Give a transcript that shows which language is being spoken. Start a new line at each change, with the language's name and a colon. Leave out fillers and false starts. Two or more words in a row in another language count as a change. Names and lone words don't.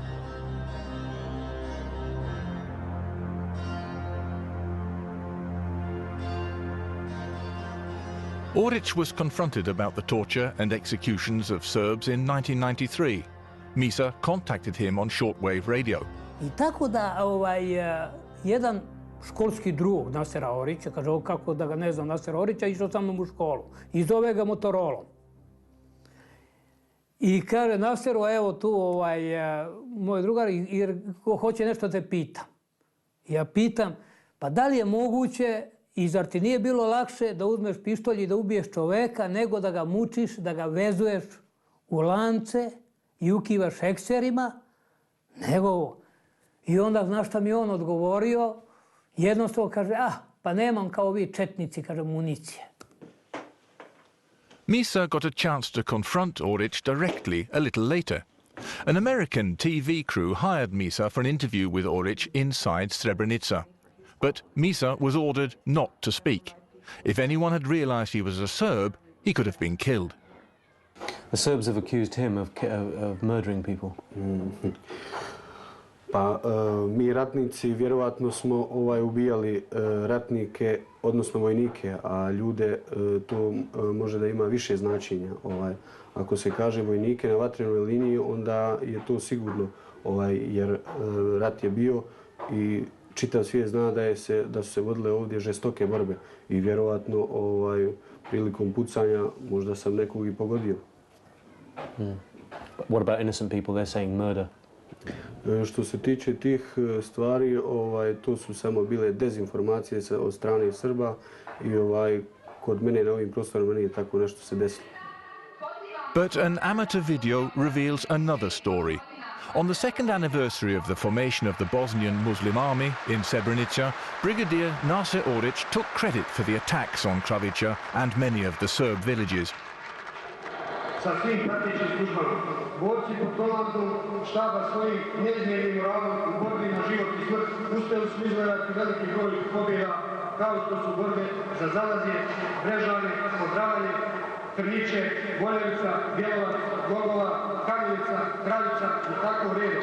English: Oric was confronted about the torture and executions of Serbs in 1993. Misa contacted him on shortwave radio.
Serbian: I tako da jedan školski drug Nasera Orića, kaže, kako da ga ne znam, Nasera Orića, išao sa mnom u školu i zove ga Motorolom. I kaže, Naseru, evo tu moj drugar, jer hoće nešto te pitam. Ja pitam, pa da li je moguće i zar ti nije bilo lakše da uzmeš pištolj i da ubiješ čoveka nego da ga mučiš, da ga vezuješ u lance i ukivaš hekserima, nego ovo. I onda, znaš šta mi on odgovorio? Jednostavno kaže, pa nemam kao vi četnici, kaže, municije.
English: Misa got a chance to confront Oric directly a little later. An American TV crew hired Misa for an interview with Oric inside Srebrenica. But Misa was ordered not to speak. If anyone had realized he was a Serb, he could have been killed. The Serbs have accused him of murdering people.
Bosnian: Pa mi ratnici vjerovatno smo ubijali ratnike, odnosno vojnike, a ljude to može da ima više značenja. Ako se kaže vojnike na vatrenoj liniji, onda je to sigurno, jer rat je bio i čitav svijet zna da su se vodile ovdje žestoke borbe i vjerovatno prilikom pucanja možda sam nekog i pogodio.
English: What about innocent people? They're saying murder.
Bosnian: Što se tiče tih stvari, to su samo bile dezinformacije od strane Srba i kod mene na ovim prostorima nije tako nešto se desilo.
English: But an amateur video reveals another story. On the second anniversary of the formation of the Bosnian Muslim Army in Srebrenica, Brigadier Naser Oric took credit for the attacks on Kravica and many of the Serb villages.
Bosnian: Sa svim pratećim službama, borci pod komandom štaba svojim neizmjernim moralom u borbi na život i smrt uspjeli su izgledati veliki broj pobjeda, kao što su borbe za Zalazje, Brežane, Podravanje, Krniće, Boljevica, Bjelovac, Gogova, Kamjenica, Kraljica i tako redom.